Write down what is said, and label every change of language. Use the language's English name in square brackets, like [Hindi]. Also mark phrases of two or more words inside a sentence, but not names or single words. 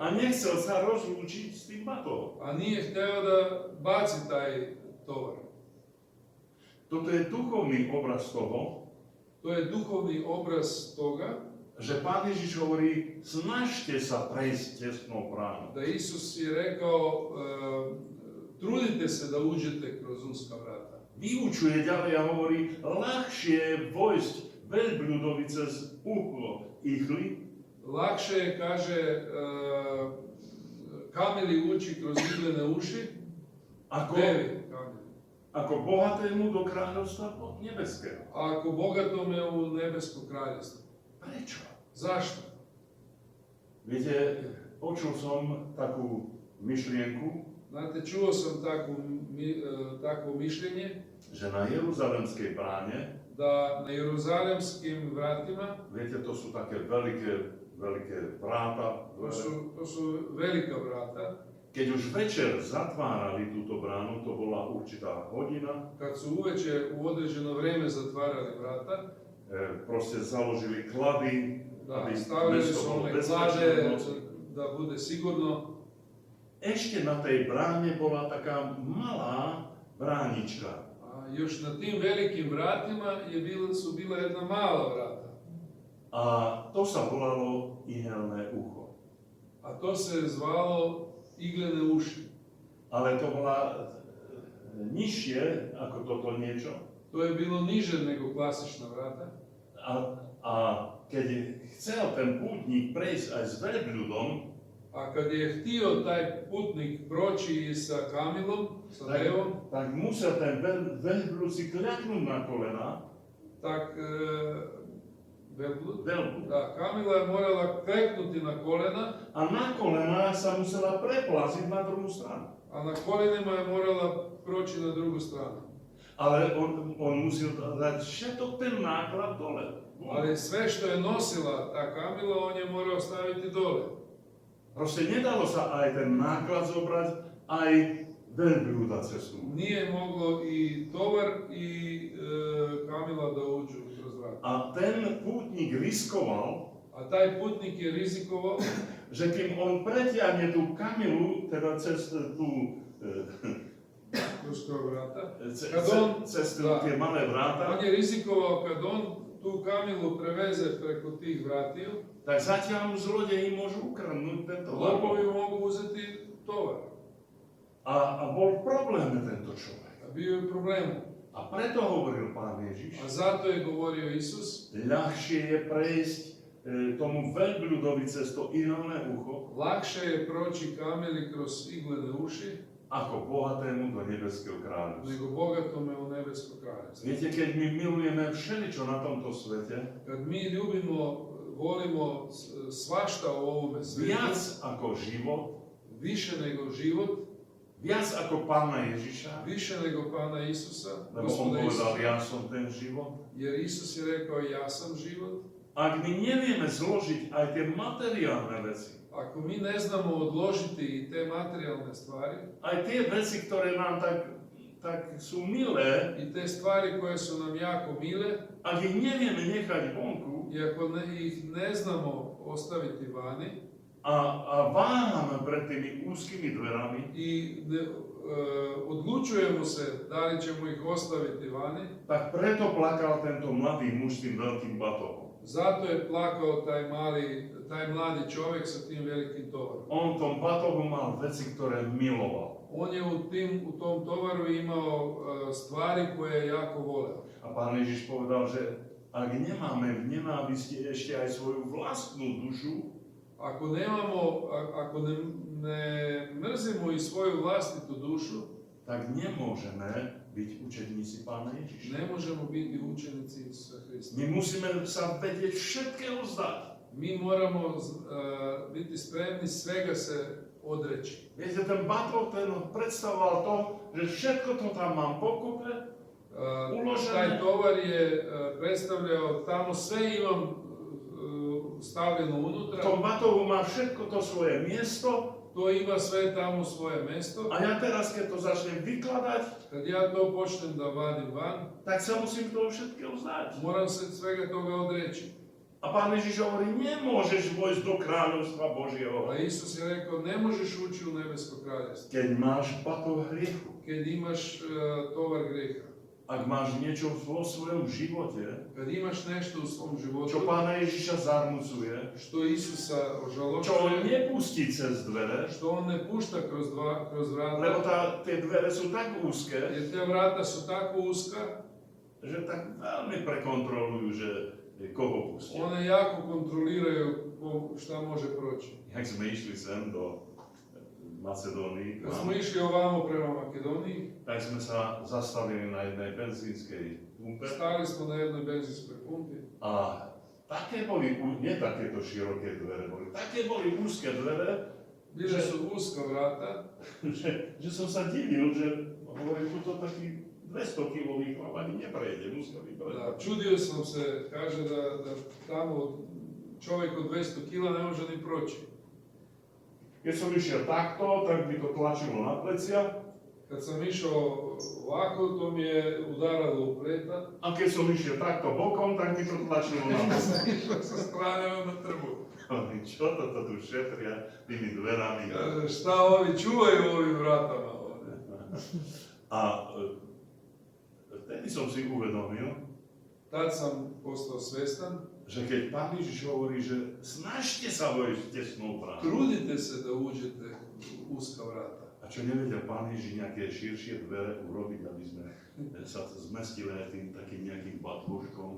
[Slovak] A nechcel sa rozlúčiť s tým batohom. [Serbian] A nije htio da baci taj tovar. [Slovak] Toto je duchovný obraz toho, [Serbian] To je duhovni obraz toga [Slovak] že Pán Ježiš hovorí, snažte sa prejsť tesnou bránou. [Serbian] da Isus je rekao trudite se da uđete kroz uska vrata. [Slovak] Vyučuje ďalej a hovorí, ľahšie je vojsť veľbľudovi cez uchlo ihly, [Serbian] Lakše je, kaže, kamili ući kroz iglene uši, [Slovak] ako, [Serbian] devi kamili. [Slovak] ako bohatému do kráľovstva nebeského. [Serbian] A ako bogatome u nebesko kraljevstvo. [Slovak] Prečo? [Serbian] Zašto? [Slovak] Viete, počul som takú myšlienku, [Serbian] Znate, čuo sam takvo mišljenje [Slovak] že na Jeruzalemskej bráne, [Serbian] da na Jeruzalemskim vratima, [Slovak] viete, to sú také veľké veľké vráta. [Serbian] To su velika vrata. [Slovak] Keď už večer zatvárali túto bránu, to bola určitá hodina, [Serbian] Kad su uveče u određeno vreme zatvarali vrata, [Slovak] proste založili klady, [Serbian] da [Slovak] aby [Serbian] stavili [Slovak] mesto [Serbian] su [Slovak] bolo [Serbian] one [Slovak] bezpečné [Serbian] klade [Slovak] v noci. [Serbian] da bude sigurno. [Slovak] Ešte na tej bráne bola taká malá bránička. [Serbian] A još na tim velikim vratima su bila jedna mala vrata. [Slovak] A to sa volalo ihelné ucho. [Serbian] A to se zvalo iglene uši. [Slovak] Ale to bola nižšie ako toto niečo. [Serbian] To je bilo niže nego klasična vrata. [Slovak] A keď chcel ten pútnik prejsť aj s veľbľudom, [Serbian] A kad je htio taj putnik proći sa Kamilom, sa Devom, [Slovak] tak musel ten veľbľud si kľaknúť na kolena. [Serbian] tak Velblud, [Slovak] Veľbľud. [Serbian] da, Kamila je morala kleknuti na kolena, [Slovak] A na kolena sa musela preplaziť na druhú stranu. [Serbian] a na kolenima je morala proći na drugu stranu. [Slovak] Ale on musel dať všetok ten náklad dole. [Serbian] Ali sve što je nosila ta Kamila, on je morao staviti dole. [Slovak] Proste nedalo sa aj ten náklad zobrať, aj veľbľuda cestu. [Serbian] Nije moglo i tovar i Kamila da uđu kroz vrata. [Slovak] A ten pútnik riskoval, [Serbian] A taj putnik je rizikovao [Slovak] že kým on pretiahne tú Kamilu, teda cez tú [Serbian] kroz ta vrata. [Slovak] cez [Serbian] da. [Slovak] tie malé vráta, [Serbian] On je rizikovao kad on tu Kamilu preveze preko tih vratiju, [Slovak] tak zatiaľ mu zlodeji môžu ukradnúť tento [Serbian] lopovi [Slovak] vlak. [Serbian] mogu uzeti tovar. [Slovak] A bol problém tento človek. [Serbian] A bio je problem. [Slovak] A preto hovoril Pán Ježiš, [Serbian] A zato je govorio Isus, [Slovak] ľahšie je prejsť tomu veľbľudovi cez to ihelné ucho, [Serbian] lakše je proći Kamili kroz iglene uši, [Slovak] ako bohatému do nebeského kráľovstva. [Serbian] nego bogatome u nebesko kraljevstvo. [Slovak] Viete, keď my milujeme všeličo na tomto svete, [Serbian] Kad mi ljubimo, volimo svašta u ovome [Slovak] viac [Serbian] svijetu, [Slovak] ako život, [Serbian] više nego život, [Slovak] viac ako Pána Ježiša, [Serbian] više nego Pana Isusa, [Slovak] lebo on [Serbian] Gospoda [Slovak] povedal, [Serbian] Isusa, [Slovak] ja som ten život. [Serbian] jer Isus je rekao ja sam život. [Slovak] Ak my nevieme zložiť aj tie materiálne veci, [Serbian] Ako mi ne znamo odložiti i te materijalne stvari [Slovak] aj tie veci, ktoré nám tak sú milé, [Serbian] i te stvari koje su nam jako mile, [Slovak] ak ich nevieme nechať vonku [Serbian] i ako ih ne znamo ostaviti vani [Slovak] a váhame pred tými úzkými dverami, [Serbian] i odlučujemo se da li ćemo ih ostaviti vani, [Slovak] tak preto plakal tento mladý muž s tým veľkým batohom. [Serbian] zato je plakao taj mladi čovjek sa tim velikim tovarom. [Slovak] On v tom batohu mal veci, ktoré miloval. [Serbian] On je u tom tovaru imao stvari koje je jako voleo. [Slovak] A Pán Ježiš povedal, že ak nemáme v nenávisti ešte aj svoju vlastnú dušu, [Serbian] Ako ne mrzimo i svoju vlastitu dušu, [Slovak] tak nemôžeme byť učeníci Pána Ježiša. [Serbian] ne možemo biti učenici Isusa Hrista. [Slovak] My musíme sa vedieť všetkého vzdať. [Serbian] Mi moramo biti spremni svega se odreći. [Slovak] Viete, ten batoh ten predstavoval to, že všetko to tam mám pokupe, uložené. [Serbian] Taj tovar je predstavljao tamo sve imam stavljeno [Slovak] V [Serbian] unutra, [Slovak] tom batohu má všetko to svoje miesto [Serbian] to ima sve tamo svoje mesto. [Slovak] a ja teraz, keď to začnem vykladať, [Serbian] Kad ja to počnem da vadim van, [Slovak] tak sa musím toho všetkého vzdať. [Serbian] moram se svega toga odreći. [Slovak] A Pán Ježiš hovorí, nemôžeš vojsť do kráľovstva Božieho, [Serbian] A Isus je rekao, ne možeš ući u nebesko kraljevstvo [Slovak] keď máš batoh hriechu. [Serbian] kad imaš tovar greha. [Slovak] Ak máš niečo vo svojom živote, [Serbian] Kad imaš nešto u svom životu [Slovak] čo Pána Ježiša zarmucuje, [Serbian] što Isusa [Slovak] čo on [Serbian] ožalošuje, [Slovak] nepustí cez dvere, [Serbian] što on ne pušta kroz [Slovak] lebo [Serbian] vrata, [Slovak] tie dvere sú tak úzke, [Serbian] jer te vrata su tako uska, [Slovak] že tak veľmi prekontrolujú, že koho pustia. [Serbian] one jako kontroliraju šta može proći. [Slovak] Jak sme išli sem do Macedónii, [Serbian] Kad smo išli ovamo prema Makedoniji, [Slovak] tak sme sa zastavili na jednej benzínskej pumpe [Serbian] stali smo na jednoj benzinskoj pumpi. [Slovak] a také boli, nie takéto široké dvere, také boli úzke dvere, [Serbian] Bile su uska vrata, [Slovak] že som sa divil, že hovorím, tuto taký 200-kilový chlap ani neprejde, musel by [Serbian] da, [Slovak] prejsť. [Serbian] čudio sam se, kaže da tamo Čovjek od 200 kila ne može ni proći. [Slovak] Keď som išiel takto, tak mi to tlačilo na plecia. [Serbian] Kad sam išao ovako, to mi je udaralo u preta. [Slovak] A keď som išiel takto bokom, tak mi to tlačilo na [Serbian] Kad [Slovak] plecia. [Serbian] sam išao sa strane na trbu. [Slovak] Čo toto tu šetria tými dverami? [Serbian] Kaže, šta ovi čuvaju ovim vratama ovdje? [Slovak] A vtedy som si uvedomil, [Serbian] Tad sam postao svestan. [Slovak] že keď Pán Ježiš hovorí, že snažte sa vojsť tesnou bránou. [Serbian] Trudite se da uđete u uska vrata. [Slovak] A čo nevedel Pán Ježiš nejaké širšie dvere urobiť, aby sme sa zmestili aj tým takým nejakým batúškom?